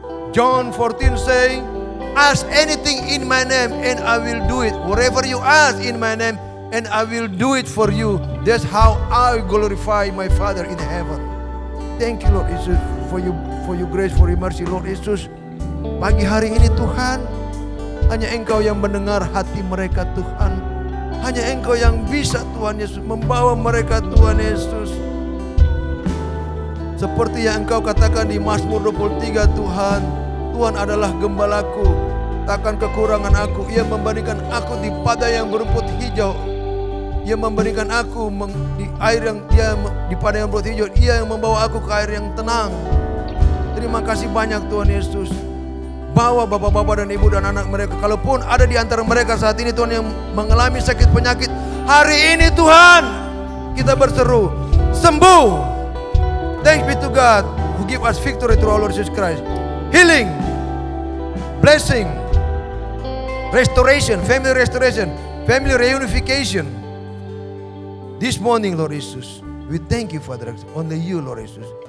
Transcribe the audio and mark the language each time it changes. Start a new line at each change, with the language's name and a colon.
English: John 14 saying, ask anything in my name and I will do it. Whatever you ask in my name and I will do it for you. That's how I glorify my Father in heaven. Thank you Lord Jesus for your grace, for your mercy Lord Jesus.
Indonesian: Pagi hari ini Tuhan, hanya Engkau yang mendengar hati mereka Tuhan. Hanya Engkau yang bisa Tuhan Yesus membawa mereka Tuhan Yesus. Seperti yang Engkau katakan di Mazmur 23 Tuhan. Tuhan adalah gembalaku, takkan kekurangan aku. Ia membandingkan aku di padang yang berumput hijau. Ia memberikan aku di air yang di padang yang berumput hijau. Ia yang membawa aku ke air yang tenang. Terima kasih banyak Tuhan Yesus. Bawa bapak-bapak dan ibu dan anak mereka. Kalaupun ada di antara mereka saat ini Tuhan yang mengalami sakit penyakit. Hari ini Tuhan kita berseru sembuh.
English: Thanks be to God who give us victory through our Lord Jesus Christ. Healing, blessing, restoration, family reunification. This morning, Lord Jesus, we thank you, Father. Only you, Lord Jesus.